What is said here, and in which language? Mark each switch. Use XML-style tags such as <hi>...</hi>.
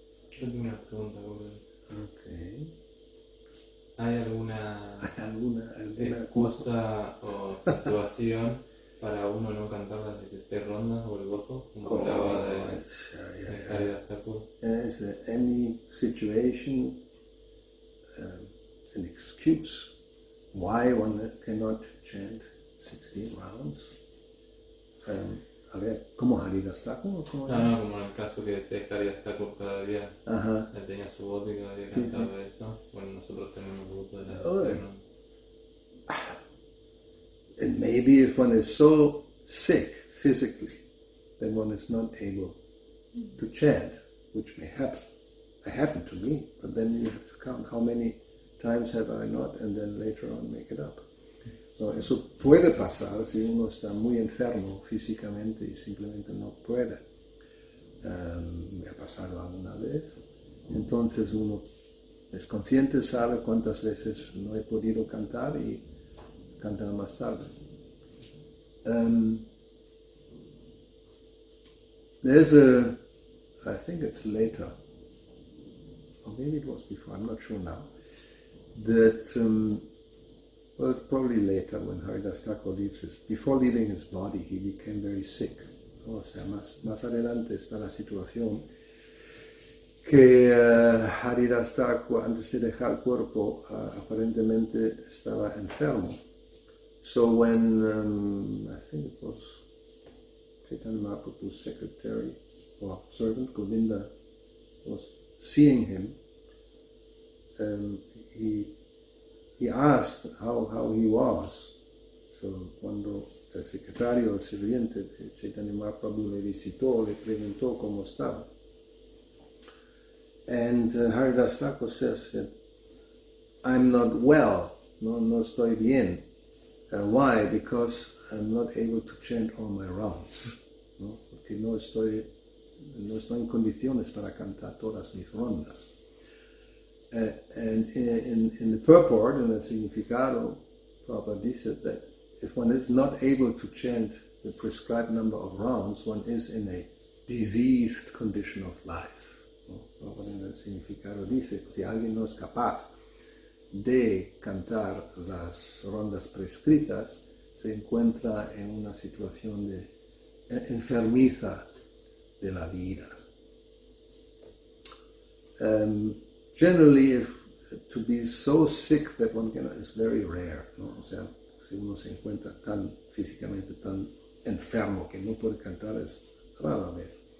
<es>Yo tengo una pregunta, Guru.</es> <en>Okay.</en> <es>¿Hay alguna cosa o situación para uno no cantar las 16 rondas o el gozo? Como hablaba de Haridas Thakur.</es> <en>Is there any situation, an excuse why one cannot chant 16 rounds?</en> <es>A ver, ¿cómo Haridas Thakur? No, como en el caso que decía Haridas Thakur cada día. Ajá. Él tenía su voz y cada día cantaba eso. Bueno, nosotros tenemos el grupo de las</es> <en>And maybe if one is so sick physically, then one is not able to chant, which may happen. It happened to me, but then you have to count how many times have I not, and then later on make it up.</en> <es>No, eso puede pasar si uno está muy enfermo físicamente y simplemente no puede. Me ha pasado alguna vez. Entonces uno es consciente, sabe cuántas veces no he podido cantar y cantar más tarde.</es> <en>There's I think it's later, or maybe it was before, I'm not sure now, that, well, it's probably later when Haridas Thakur before leaving his body, he became very sick.</en> <es>O sea, más adelante está la situación que Haridas Thakur, antes de dejar el cuerpo, aparentemente estaba enfermo.</es> <en>So when, I think it was Chaitanya Mahaprabhu's secretary or servant, Govinda, was seeing him, he asked how he was.</en> <es>So cuando el secretario, el sirviente de Chaitanya Mahaprabhu le visitó, le preguntó cómo estaba.</es> <en>And Haridas Thakur says, I'm not well,</en> <es>no estoy bien.</es> <en>Why? Because I'm not able to chant all my rounds.</en> <es>¿No? Porque no estoy en condiciones para cantar todas mis rondas.</es> <en>And in the purport, in the significado, Prabhupada dice that if one is not able to chant the prescribed number of rounds, one is in a diseased condition of life.</en> <es>¿No? Prabhupada en el significado dice que si alguien no es capaz de cantar las rondas prescritas, se encuentra en una situación de enfermiza de la vida.</es> <en>Generally, to be so sick that one cannot is very rare, ¿no?</en> <es>O sea, si uno se encuentra tan físicamente tan enfermo que no puede cantar es rara vez.</es>